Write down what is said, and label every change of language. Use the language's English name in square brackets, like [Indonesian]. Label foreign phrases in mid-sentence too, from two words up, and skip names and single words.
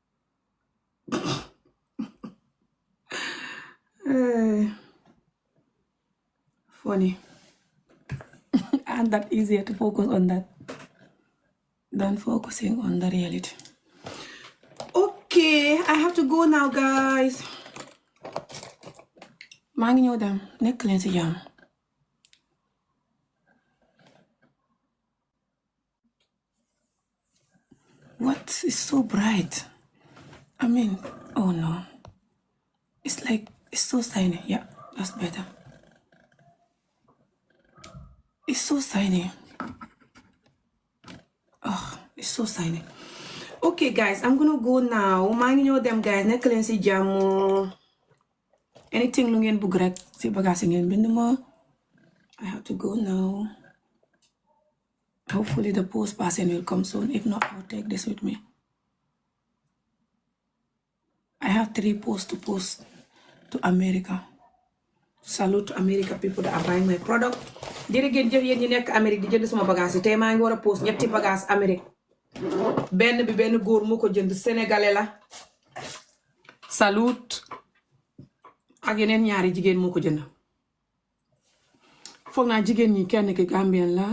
[English] Funny. And that easier to focus on that than focusing on the reality. Okay, I have to go now, guys. [Wolof] maa ngi ñëw dem nekk leen ci jàmm. [English] What is so bright? I mean, oh no. It's like, it's so shiny. Yeah, that's better. It's so shiny. Oh, it's so shiny. Okay, guys, I'm gonna go now. [Wolof] maa ngi ñëw dem, guys, nekk leen ci jàmm. Anything lu ngeen bëgg rek ci bagage ngeen bind ma. [English] I have to go now. Hopefully the post person will come soon. If not, I'll take this with me. I have 3 posts to post to America. Salute to America people that are buying my product. [Wolof] Jërëjëf yéen ñi nekk Amérique di jënd sama bagage yi tey maa ngi war a post ñetti bagage Amérique. Benn bi benn góor moo ko jënd sénégalais la. Salute ak yeneen ñaari jigéen moo ko jënd. Foog naa jigéen ñi kenn ki Gambien la.